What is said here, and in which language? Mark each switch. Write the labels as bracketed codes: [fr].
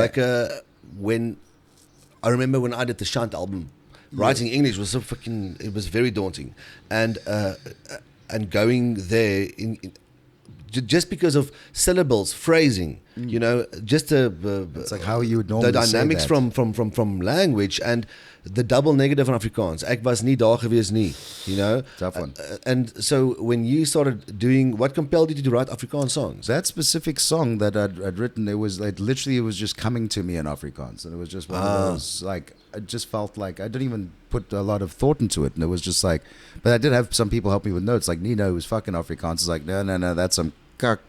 [en] like when I remember when I did the Shant album, writing English was so fucking, it was very daunting, and going there in just because of syllables, phrasing, you know, just It's like how you would normally the say dynamics that. from language and the double negative van Afrikaans. [af] Ek was nie daar gewees nie, [en] you know. Tough one. And so when you started doing, what compelled you to write Afrikaans songs? That specific song that I'd written, it was like literally, it was just coming to me in Afrikaans, and it was just one of those, like, I just felt like I didn't even put a lot of thought into it, and it was just like, but I did have some people help me with notes, like Nino, who's fucking Afrikaans, is like, no, that's some cuck.